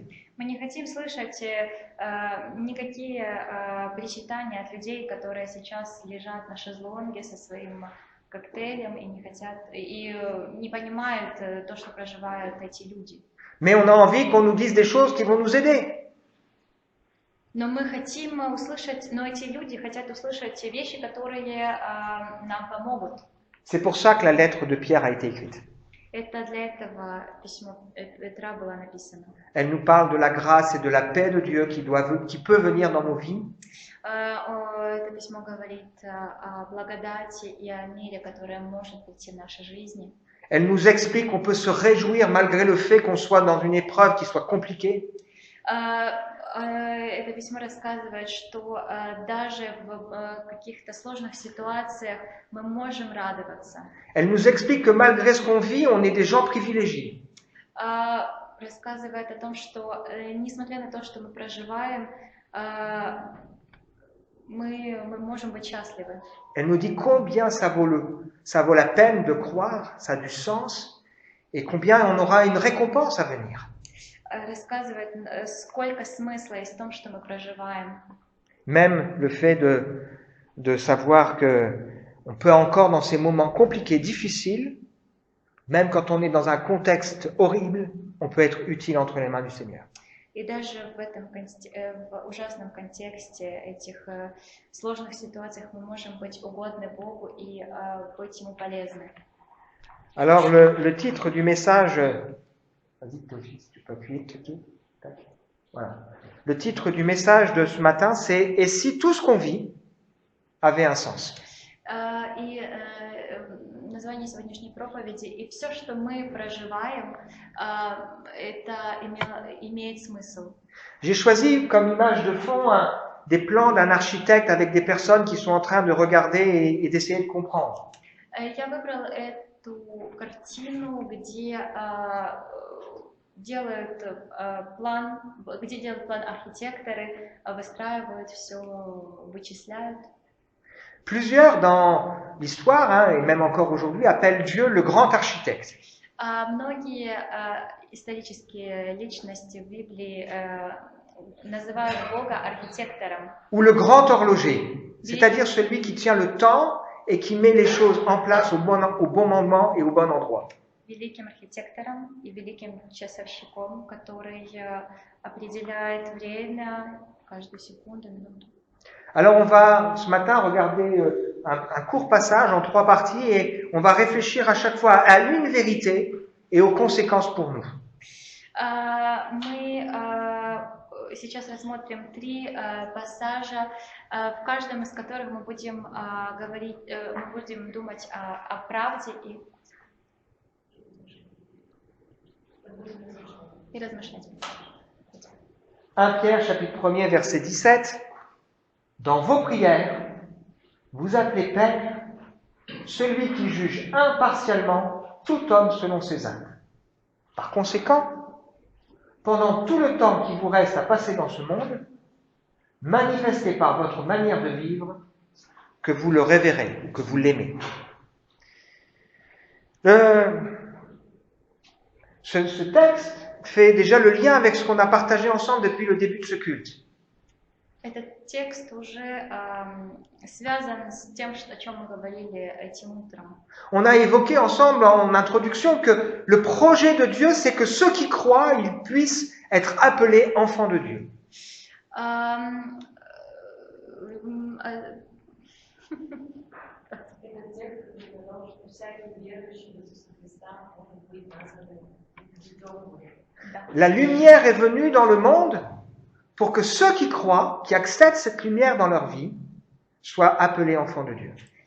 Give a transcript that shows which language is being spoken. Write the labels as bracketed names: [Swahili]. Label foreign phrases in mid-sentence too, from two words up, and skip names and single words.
[Russian] Мы не хотим слышать никакие причитания от людей, которые сейчас лежат на шезлонге со своим коктейлем и не хотят и не понимают то, что проживают эти люди. [French] Mais on a envie qu'on nous dise des choses qui vont nous aider. [Russian] Но мы хотим услышать, но эти люди хотят услышать вещи, которые нам помогут. [French] C'est pour ça que la lettre de Pierre a été écrite. [Russian] Это для этого письмо Петра было написано. [French] Elle nous parle de la grâce et de la paix de Dieu qui peut venir dans nos vies. [Russian] Это письмо говорит о благодати и о мире, которое может прийти в нашей жизни. [French] Elle nous explique qu'on peut se réjouir malgré le fait qu'on soit dans une épreuve qui soit compliquée. [Russian] Это письмо рассказывает, что даже в каких-то сложных ситуациях мы можем радоваться. [French] Elle nous explique que malgré ce qu'on vit, on est des gens privilégiés. [Russian] Рассказывает о том, что несмотря на то, что мы проживаем, мы можем быть счастливы. [French] Elle nous dit combien ça vaut la peine de croire, ça a du sens, et combien on aura une récompense à venir. [Russian] Рассказывает, сколько смысла есть в том, что мы проживаем. [French] Même le fait de savoir que on peut encore dans ces moments compliqués, difficiles, même quand on est dans un contexte horrible, on peut être utile entre les mains du Seigneur. [Russian] И даже в этом в ужасном контексте этих сложных ситуациях мы можем быть угодны Богу и быть Ему полезны. [French] Alors, le titre du message... Vas-y, Théophile, si tu peux appuyer, tac. Voilà. Le titre du message de ce matin, c'est « Et si tout ce qu'on vit avait un sens ?» [Russian] И название сегодняшней проповеди «И все, что мы проживаем, это имеет смысл». [French] J'ai choisi comme image de fond des plans d'un architecte avec des personnes qui sont en train de regarder et d'essayer de comprendre. [Russian] Я выбрал эту картину, где делают план архитекторы, выстраивают все, вычисляют. [French] Plusieurs dans l'histoire, et même encore aujourd'hui, appellent Dieu le grand architecte. [Russian] Многие исторические личности в Библии называют Бога архитектором. [French] Ou le grand horloger, c'est-à-dire celui qui tient le temps et qui met les choses en place au bon moment et au bon endroit. [Russian] Великим архитектором и великим часовщиком, который определяет время, каждую секунду, минуту. [French] Alors on va ce matin regarder un court passage en 3 parties et on va réfléchir à chaque fois à une vérité et aux conséquences pour nous. [Russian] Мы сейчас рассмотрим 3 пассажа, в каждом из которых мы будем говорить, мы будем думать о правде и размышлять. [French] 1 Pierre, chapitre 1er, verset 17. Dans vos prières, vous appelez Père celui qui juge impartialement tout homme selon ses actes. Par conséquent, pendant tout le temps qui vous reste à passer dans ce monde, manifestez par votre manière de vivre que vous le révérez ou que vous l'aimez. Ce texte fait déjà le lien avec ce qu'on a partagé ensemble depuis le début de ce culte. [Russian] Этот текст уже связан с тем, о чем мы говорили этим утром. [French] On a évoqué ensemble en introduction que le projet de Dieu, c'est que ceux qui croient, ils puissent être appelés enfants de Dieu. La lumière est venue dans le monde pour que ceux qui croient, qui acceptent cette lumière dans leur vie, soient appelés enfants de Dieu.